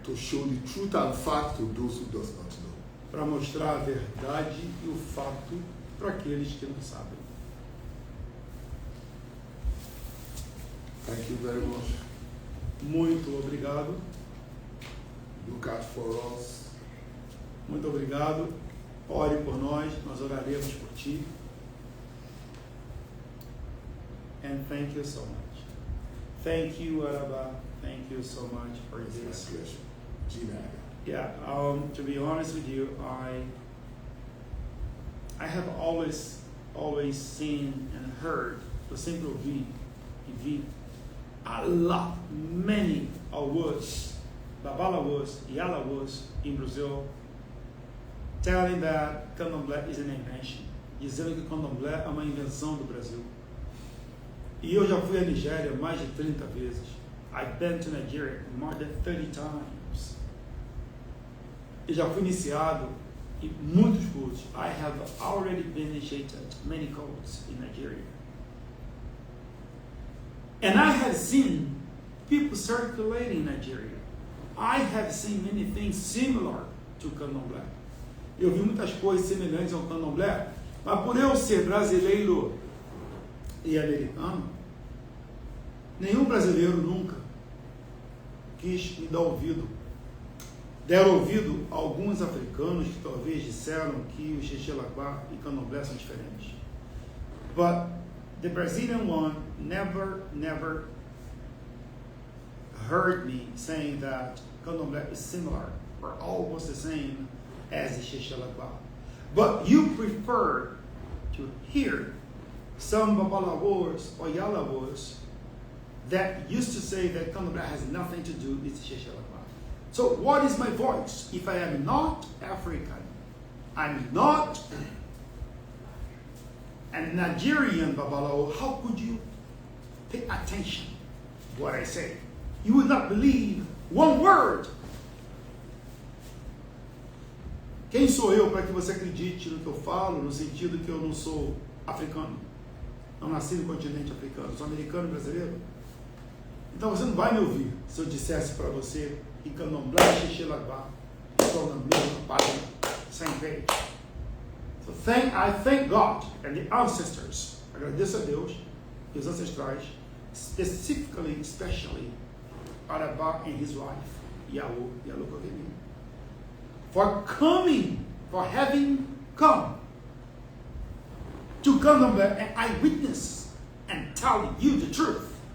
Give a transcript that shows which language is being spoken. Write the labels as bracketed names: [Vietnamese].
[English] to show the truth and fact to those who does not know. [Portuguese] Para mostrar a verdade e o fato para aqueles que não sabem. [English] Thank you very much. [Portuguese] Muito obrigado. [English] Look out for us. [Portuguese] Muito obrigado. Ore por nós, nós oraremos por ti. [English] And thank you so much. Thank you, Araba. Thank you so much for It's my this. pleasure. Gina. Yeah, to be honest with you, I have always seen and heard, [Portuguese] eu sempre ouvi e vi [English] many awas, babalawas, yalawas in Brazil, telling that candomblé is an invention, [Portuguese] dizendo que candomblé é uma invenção do Brasil. E eu já fui à Nigéria mais de 30 vezes. [English] I've been to Nigeria more than 30 times. [Portuguese] E já fui iniciado em muitos cultos. [English] I have already been initiated many cults in Nigeria. And I have seen people circulating in Nigeria. I have seen many things similar to candomblé. [Portuguese] Eu vi muitas coisas semelhantes ao candomblé, mas por eu ser brasileiro e americano, nenhum brasileiro nunca quis me dar ouvido. Deram ouvido a alguns africanos que talvez disseram que o Xixelaguá e candomblé são diferentes. [English] But the Brazilian one never heard me saying that candomblé is similar or almost the same as the Xixelaguá. But you prefer to hear some babalawos or yalawos that used to say that candomblé has nothing to do with Xixelaguá. So what is my voice? If I am not African, I'm not a Nigerian babalawo, how could you pay attention to what I say? You would not believe one word. [Portuguese] Quem sou eu para que você acredite no que eu falo, no sentido que eu não sou africano? Não nasci no continente africano, sou americano e brasileiro. Então você não vai me ouvir se eu dissesse para você que candomblé e Xixelaguá estão na mesma página, [English] same page. So I thank God and the ancestors. [Portuguese] Agradeço a Deus e os ancestrais, [English] especially Araba and his wife, Yalu Koveni, for having come to candomblé and I witness and tell you the truth.